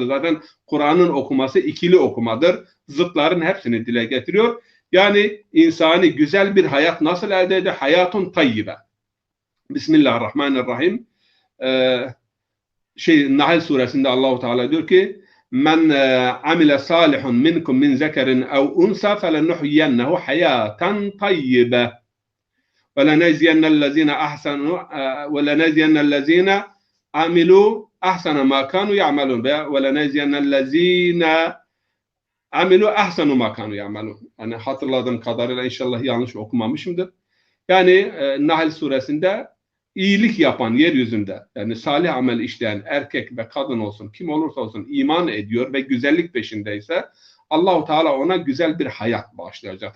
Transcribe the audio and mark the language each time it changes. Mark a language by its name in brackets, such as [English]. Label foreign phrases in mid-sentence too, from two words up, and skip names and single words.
[Turkish] Zaten Kur'an'ın okuması ikili okumadır. Zıtların hepsini dile getiriyor. Yani insani güzel bir hayat nasıl elde eder? [Arabic] حياة طيبة. بسم الله الرحمن الرحيم. [Turkish] Nahl suresinde Allah-u Teala diyor ki [Arabic] من عمل صالحا منكم من ذكر أو أنثى فلنحيينه حياة طيبة وَلَنَجْزِيَنَّ الَّذ۪ينَ عَمِلُوا أحسن ما كانوا يعملون ولنجزين الذين عملوا أحسن ما كانوا يعملون. [Turkish] Yani hatırladığım kadarıyla inşallah yanlış okumamışımdır. Yani Nahl suresinde iyilik yapan yeryüzünde yani salih amel işleyen erkek ve kadın olsun kim olursa olsun iman ediyor ve güzellik peşindeyse Allahu Teala ona güzel bir hayat bağışlayacak.